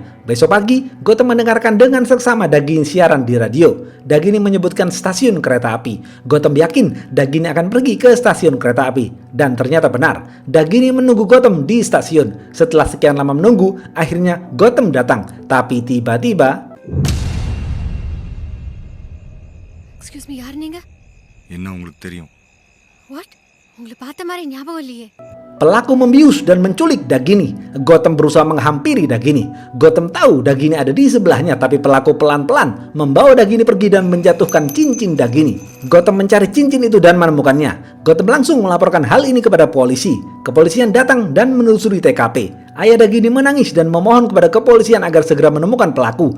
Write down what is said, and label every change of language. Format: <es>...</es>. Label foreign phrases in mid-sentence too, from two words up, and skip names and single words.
<id>Besok pagi, Gautam mendengarkan dengan seksama Dagini siaran di radio. Dagini menyebutkan stasiun kereta api. Gautam yakin Dagini akan pergi ke stasiun kereta api. Dan ternyata benar, Dagini menunggu Gautam di stasiun. Setelah sekian lama menunggu, akhirnya Gautam datang. Tapi tiba-tiba...</id> <en>Excuse me,</en> <ta>யார் நீங்க? என்ன உங்களுக்கு தெரியும்? What? உங்களை பார்த்த மாதிரி ஞாபகம் இல்லையே.</ta> <id>Pelaku membius dan menculik Dagini. Gotham berusaha menghampiri Dagini. Gotham tahu Dagini ada di sebelahnya, tapi pelaku pelan-pelan membawa Dagini pergi dan menjatuhkan cincin Dagini. Gotham mencari cincin itu dan menemukannya. Gotham langsung melaporkan hal ini kepada polisi. Kepolisian datang dan menelusuri TKP. Ayah Dagini menangis dan memohon kepada kepolisian agar segera menemukan pelaku.</id>